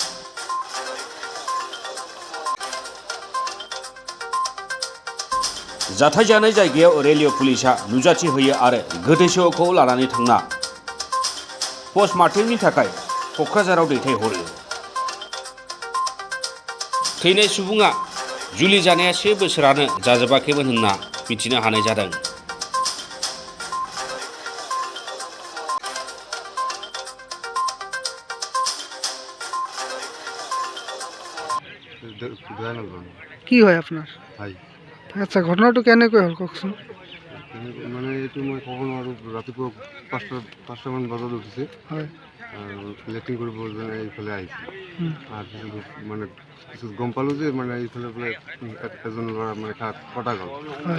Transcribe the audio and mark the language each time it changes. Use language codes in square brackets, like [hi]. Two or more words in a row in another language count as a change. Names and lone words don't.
[brx] जाथाय जानाय जायगायाव रेलवे पुलिसा नुजाथि होयो आरो गोथैसोखौ लानानै थांना पस्टमार्टेमनि थाखाय क'क्राझाराव दैथायहरो। थैनाय सुबुङा जुलि जानाया 1 बोसोरानो जाजोबाखैमोन होनना मिथिनो हानाय जादों। [as] কি হয় আপনার? ভাই আচ্ছা, ঘটনাটা কেনেকৈ হ'ল কওকচোন। মানে এইটো মই ক'ব নোৱাৰোঁ। ৰাতিপুৱা 5টামান বজাত উঠিছে হয়। আৰু লেট্ৰিন কৰিব যেনে এইফালে আহিছে। তাৰপিছত মানে পিছত গম পালোঁ যে মানে এইফালে বোলে এজন ল'ৰা মানে কটা গ'ল। হয়।